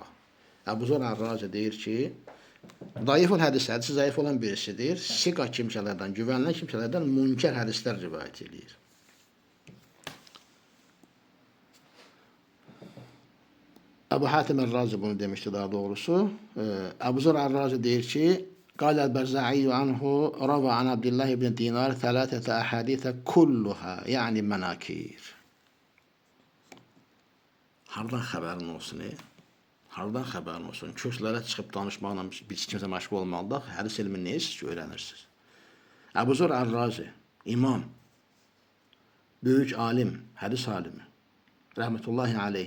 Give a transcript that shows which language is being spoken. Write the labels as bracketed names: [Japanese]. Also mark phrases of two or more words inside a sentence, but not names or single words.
[Azerbaijani] Ebu Zor el-Razi deyir ki [Arabic] ضعيف الحديث [Azerbaijani] hadisi zayıf olan birisidir. Sika kimselerden, güvenilen kimselerden münker hadisler rivayet edilir. Ebu Hatim el-Razi bunu demişti daha doğrusu. Ebu Zor el-Razi deyir ki [Arabic] قال البرزعي عنه روى عن عبد الله بن دينار ثلاثة أحاديث كلها يعني مناكير. [Azerbaijani] Hardan xəbərin olsun? Hardan xəbərin olsun? Kürsülərə çıxıb danışmaqla biz kimsə məşğul olmalıdır. Hədis elmini nəyə siz öyrənirsiniz? Ebu Zor el-Razi, imam, böyük alim, hədis alimi, [Arabic] رحمة الله عليه.